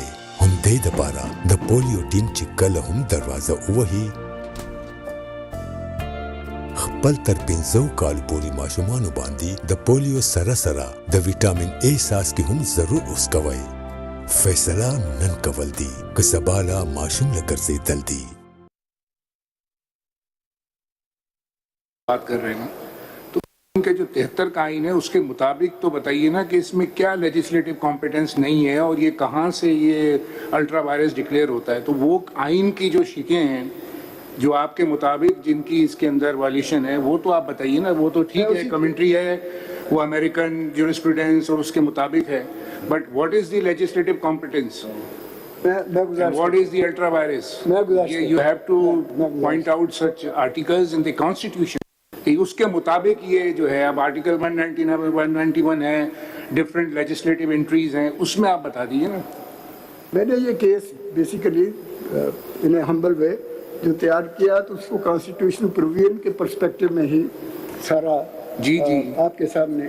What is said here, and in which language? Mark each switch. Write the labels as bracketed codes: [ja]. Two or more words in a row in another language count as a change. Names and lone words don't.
[ps] همدې دپاره د پولیو ټیم چې کله هم دروازه ووهي، خپل تر 500 کالو پورې ماشومانو باندې د پولیو سره سره د ویټامین اے څاڅکي هم ضرور وڅکوئ. فیصله نن کول دي که سبا له ماشوم له ګرځېدل دي. [ur] بات کر رہے ہیں نا، تو ان کے جو 73 کا آئین ہے اس کے مطابق تو بتائیے نا کہ اس میں کیا [en] legislative competence [ur] نہیں ہے اور یہ کہاں سے یہ [en] ultra virus declare [ur] ہوتا ہے. تو وہ آئین کی جو شقیں ہیں جو آپ کے مطابق جن کی اس کے اندر وائلیشن ہے وہ تو آپ بتائیے نا. وہ تو ٹھیک ہے، کمنٹری ہے، وہ [en] American jurisprudence [ur] اور اس کے مطابق ہے, [en] But what is the legislative competence? What is the ultra virus? You have to point out such articles in the Constitution. [ur] اس کے مطابق یہ جو ہے، اب آرٹیکل 190 ہے، 191 ہے, [en] different legislative entries [ur] ہیں، اس میں آپ بتا دیجیے نا. میں نے یہ کیس بیسکلی [en] in a humble way [ur] جو تیار کیا تو اس کو [en] constitutional provision [ur] کے پرسپیکٹو میں ہی سارا آپ کے سامنے.